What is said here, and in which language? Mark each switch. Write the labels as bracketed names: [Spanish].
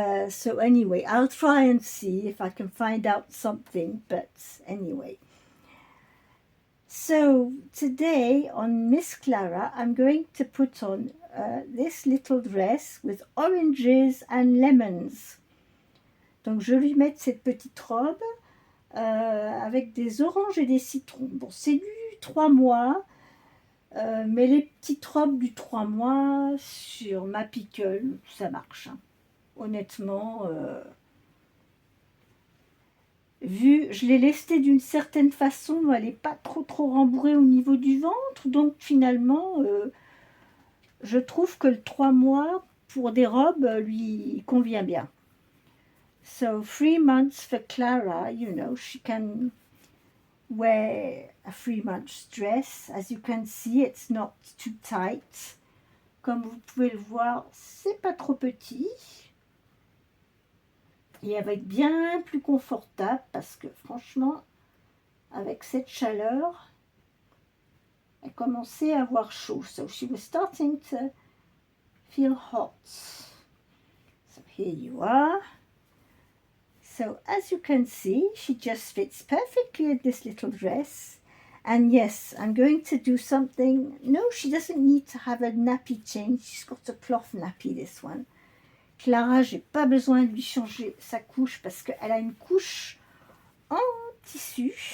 [English] So anyway, I'll try and see if I can find out something, but anyway. So today on Miss Clara, I'm going to put on this little dress with oranges and lemons. [French] Donc je vais lui mettre cette petite robe avec des oranges et des citrons. Bon, c'est du 3 mois, mais les petites robes du 3 mois sur ma pickle, ça marche. Hein. Honnêtement, je l'ai lestée d'une certaine façon, elle n'est pas trop rembourrée au niveau du ventre, donc finalement, je trouve que le 3 mois pour des robes lui convient bien. [English] So 3 months for Clara, she can wear a 3 months dress. As you can see, it's not too tight. [French] Comme vous pouvez le voir, c'est pas trop petit. Et elle va être bien plus confortable parce que franchement, avec cette chaleur, elle commençait à avoir chaud. [English] So she was starting to feel hot. So here you are. So as you can see, she just fits perfectly in this little dress. And yes, I'm going to do something. No, she doesn't need to have a nappy change. She's got a cloth nappy, this one. [French] Clara, j'ai pas besoin de lui changer sa couche parce qu'elle a une couche en tissu.